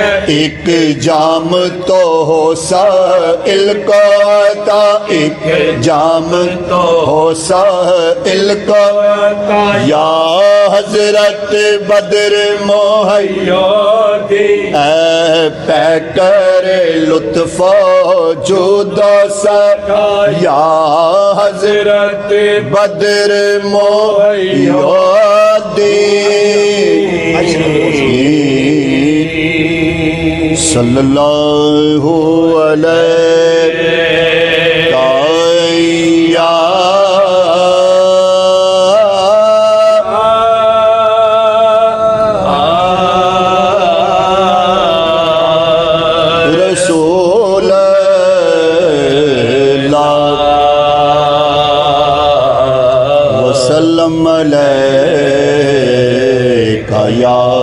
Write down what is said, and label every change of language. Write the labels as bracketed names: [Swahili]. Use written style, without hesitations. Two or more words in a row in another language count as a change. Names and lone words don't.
[Urdu] ایک جام تو ہو سائل کو عطا ایک جام تو ہو سائل کو عطا یا حضرت بدر مہیا اے پیکر لطف و جود و سخا یا حضرت بدر مہیا [Arabic] صلی اللہ علیہ رسول اللہ وسلم علیکہ یا